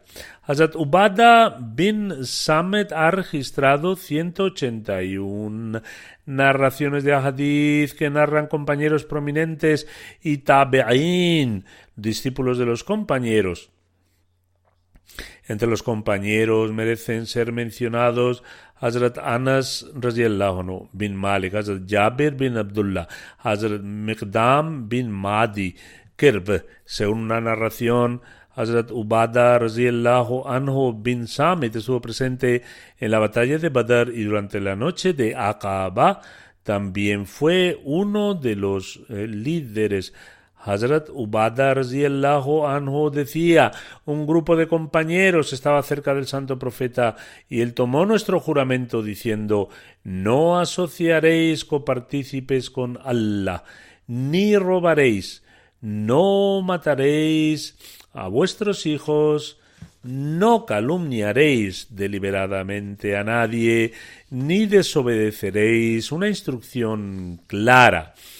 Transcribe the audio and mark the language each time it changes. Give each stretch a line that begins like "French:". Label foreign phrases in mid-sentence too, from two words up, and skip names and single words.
Spanish: Hazrat Ubadah bin Samit ha registrado 181 narraciones de hadith que narran compañeros prominentes y tabi'in, discípulos de los compañeros. Entre los compañeros merecen ser mencionados Hazrat Anas
Arabic: رضي الله عنه
Spanish: bin Malik, Hazrat Jabir bin Abdullah, Hazrat Miqdam bin Madi Kirb. Según una narración, Hazrat Ubadah
Arabic: رضي الله عنه
Spanish: bin Samit estuvo presente en la batalla de Badr y durante la noche de Aqaba también fue uno de los líderes. Hazrat Ubadah
Arabic: رضي الله عنه
Spanish: decía: un grupo de compañeros estaba cerca del santo profeta y él tomó nuestro juramento diciendo: no asociaréis copartícipes con Allah, ni robaréis, no mataréis a vuestros hijos, no calumniaréis deliberadamente a nadie, ni desobedeceréis una instrucción clara.